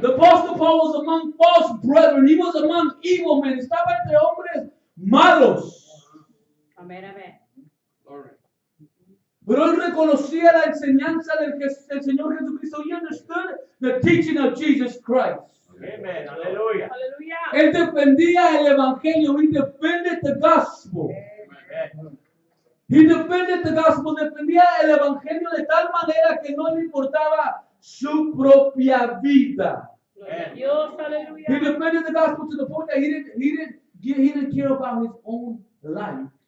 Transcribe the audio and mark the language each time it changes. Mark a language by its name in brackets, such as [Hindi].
[English] The apostle Paul was among false brethren. He was among evil men. [Spanish] Estaba entre hombres malos. [English] Amen. Amen. [Spanish] Pero él reconocía la enseñanza del Señor Jesucristo. [English] He understood the teaching of Jesus Christ. Amen. Hallelujah. Hallelujah. [Spanish] Él defendía el evangelio. [English] He defended the gospel. Amen. He defended the gospel. [Spanish] Defendía el evangelio de tal manera que no le importaba su propia vida. Gloria a Dios. [English] He Hallelujah. defended the gospel to the point that he didn't care about his own life.